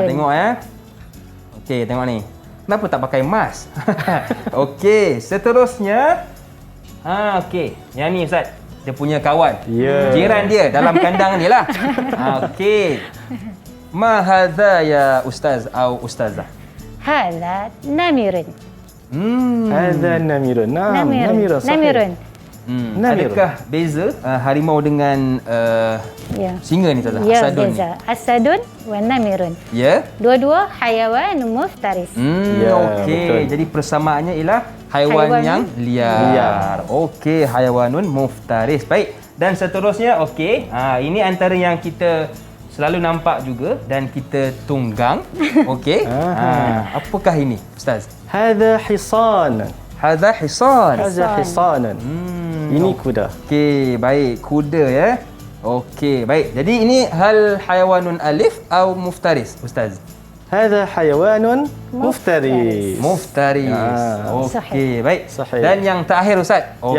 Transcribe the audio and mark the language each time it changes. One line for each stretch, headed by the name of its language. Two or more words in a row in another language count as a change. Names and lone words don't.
Malay: Tengok ya. Okey, tengok ni. Kenapa tak pakai mask? Okey, seterusnya. Okey. Yang ni Ustaz. Dia punya kawan. Ya. Jiran dia dalam kandang ni lah. Okey.
Arabic: ما هذا يا أستاذ
Malay: atau Ustazah?
Arabic: هذا نمر. هذا نمر. نمر. صحيح. Namirun. Namir.
Malay: Adakah beza harimau dengan Ya. singa ni Ustazah? Ya, Asadun ni?
Arabic: beza. أسد ونمر.
Malay: Ya. Dua-dua
Arabic: حيوان مفترس.
Malay: Ya, Okey. betul. Jadi persamaannya ialah haiwan Haiwan yang liar.
Arabic: Okey, حيوان مفترس.
Malay: Baik. Dan seterusnya, okey. Ini antara yang kita selalu nampak juga dan kita tunggang. Okey. Apakah ini, Ustaz?
Arabic: هذا حصان. هذا حصان. هذا حصانا.
Malay: Ini kuda. Okey, baik. Kuda ya. Okey, baik. Jadi ini hal
Arabic: حيوان أليف
Malay: atau muftaris, Ustaz?
Arabic: هذا حيوان مفترس.
Malay: Muftaris. Okey, baik. Sahih. Dan yang terakhir Ustaz. Ya.